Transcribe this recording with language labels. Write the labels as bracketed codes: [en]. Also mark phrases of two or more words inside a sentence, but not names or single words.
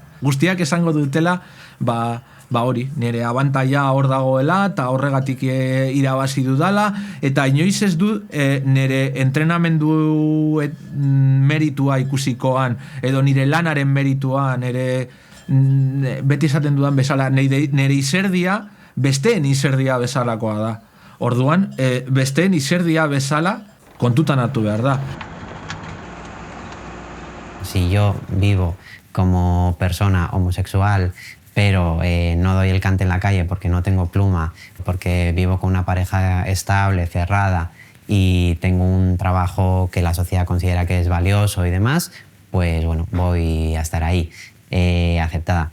[eu] Guztiak esango dutela, hori, nire abantaia hor dagoela eta horregatik irabazi dudala, eta inoiz ez du nire entrenamendu meritua ikusikoan, edo nire lanaren merituan, beti esaten dudan bezala, nire izerdia besteen izerdia bezalakoa da. Orduan, besteen izerdia bezala kontutan hartu behar da. [es] Si yo vivo como persona homosexual, pero no doy el cante en la calle porque no tengo pluma, porque vivo con una pareja estable, cerrada y tengo un trabajo que la sociedad considera que es valioso y demás, pues bueno, voy a estar ahí, aceptada.